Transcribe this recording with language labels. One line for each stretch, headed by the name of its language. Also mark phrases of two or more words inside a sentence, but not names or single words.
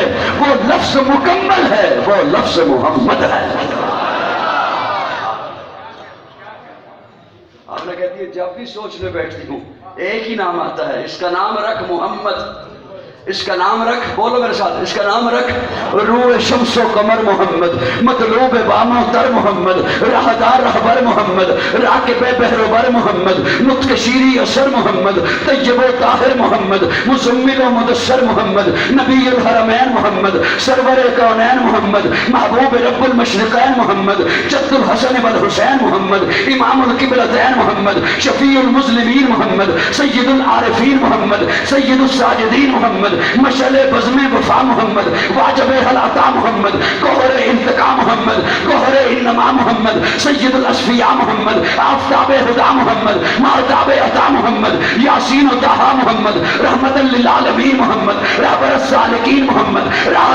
Urdu: وہ لفظ مکمل ہے، وہ لفظ محمد ہے. آپ نے کہتی ہے جب بھی سوچنے بیٹھتی ہوں ایک ہی نام آتا ہے، اس کا نام رکھ محمد. اس کا نام رکھ، بولو میرے ساتھ، اس کا نام رکھ روح شمس و قمر محمد، مطلوب بام و تر محمد، راہدار رہبر محمد، راکب بحر و بر محمد، نطق شیری اثر محمد، طیب و طاہر محمد، مزمل و مدثر محمد، نبی الحرمین محمد، سرور کونین محمد، محبوب رب المشرقین محمد، جد الحسن والحسین محمد، امام القبلتین محمد، شفیع المسلمین محمد، سید العارفین محمد، سید الساجدین محمد، مشعل بزم وفا محمد، واجب حلاتا محمد، گوہر انتقام محمد، گوہر انما محمد، سید الاسفیاء محمد، آفتاب ہدا محمد، مہتاب عطا محمد، یاسین و طہا محمد، رحمت للعالمین محمد، رہبر السالکین محمد، راحت